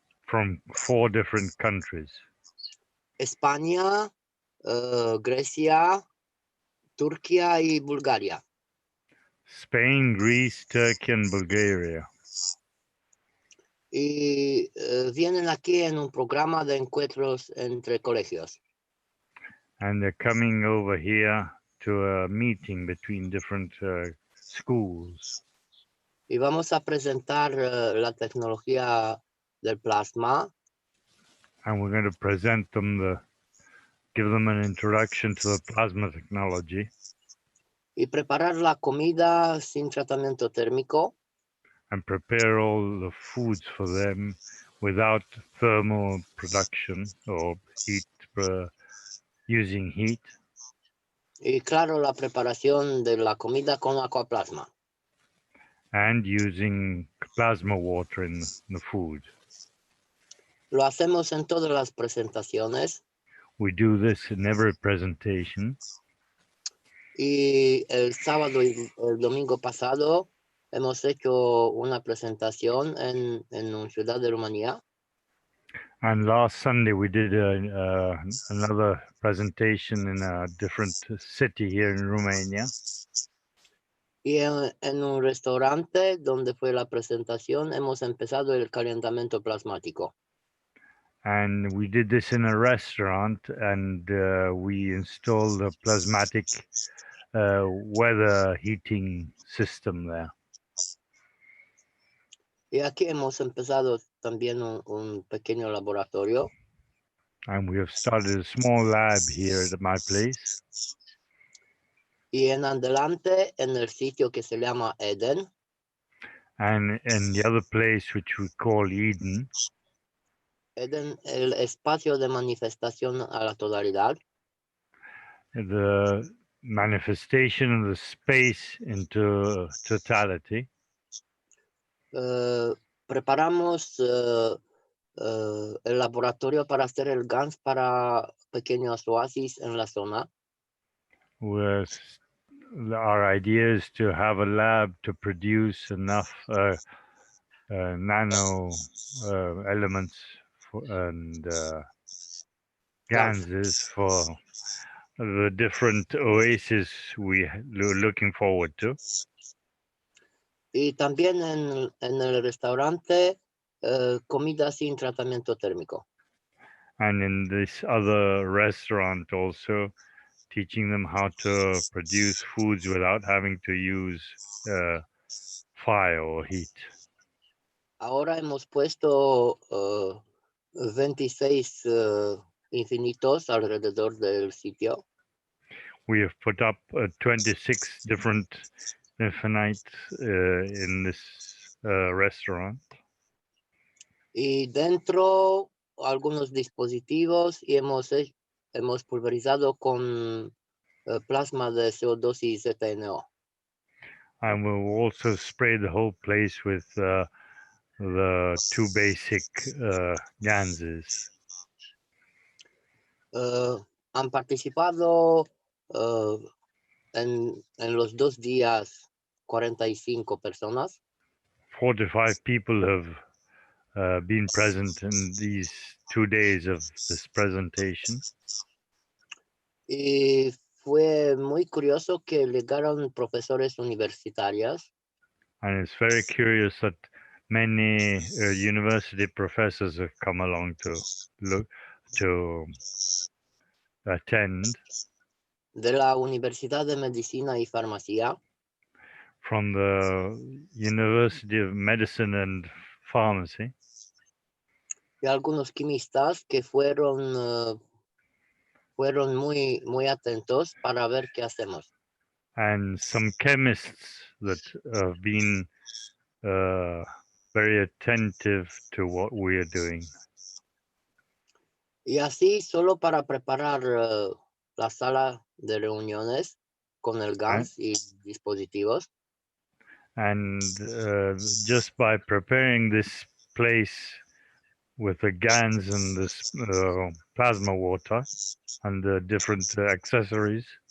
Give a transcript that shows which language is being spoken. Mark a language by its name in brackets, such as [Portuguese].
[English] from 4 different countries: [Spanish] España, Grecia, Turquía y Bulgaria. [English] Spain, Greece, Turkey, and Bulgaria. [Spanish] Y vienen aquí en un programa de encuentros entre colegios. [English] And they're coming over here to a meeting between different schools. [Spanish] Y vamos a presentar la tecnología del plasma [English] And we're going to present them give them an introduction to the plasma technology [Spanish] y preparar la comida sin tratamiento térmico [English] and prepare all the foods for them without thermal production or heat, using heat. [Spanish] y claro la preparación de la comida con aquaplasma. [English] And using plasma water in the food. [Spanish] Lo hacemos en todas las presentaciones [English] We do this in every presentation. [Spanish] y el sábado y el domingo pasado hemos hecho una presentación en una ciudad de Rumanía. [English] And last Sunday we did another presentation in a different city here in Romania. [Spanish] Y en un restaurante donde fue la presentación hemos empezado el calentamiento plasmático. [English] And we did this in a restaurant, and we installed a plasmatic weather heating system there. [Spanish] Y aquí hemos empezado también un pequeño laboratorio. [English] And we have started a small lab here at my place. [Spanish] Y en adelante, en el sitio que se llama Eden, [English] And in the other place, which we call Eden, [Spanish] Eden, el espacio de manifestación a la totalidad, [English] the manifestation of the space into totality, [Spanish] preparamos el laboratorio para hacer el Gans para pequeños oasis en la zona. [English] with our idea is to have a lab to produce enough nano elements and Ganses for the different oases we're looking forward to. [Spanish] Y también en el restaurante, comida sin tratamiento térmico. [English] And in this other restaurant also, teaching them how to produce foods without having to use fire or heat. [Spanish] Ahora hemos puesto 26 infinitos alrededor del sitio. [English] We have put up 26 different infinites in this restaurant. [Spanish] Y dentro algunos dispositivos y hemos pulverizado con plasma de CO2 y ZNO. [English] And we'll also spray the whole place with the two basic Ganses. [Spanish] Han participado en los 2 días 45 personas. [English] 45 people have been present in these 2 days of this presentation. [Spanish] Y fue muy curioso que llegaron profesores universitarios. [English] And it's very curious that many university professors have come along to attend [Spanish] De la Universidad de Medicina y Farmacia. [English] from the University of Medicine and Pharmacy. [Spanish] Y algunos quimistas que fueron muy atentos para ver qué hacemos. [English] And some chemists that have been very attentive to what we are doing. [Spanish] Y así, solo para preparar la sala de reuniones con el Gans y dispositivos, [English] And just by preparing this place with the Gans and this plasma water and the different accessories,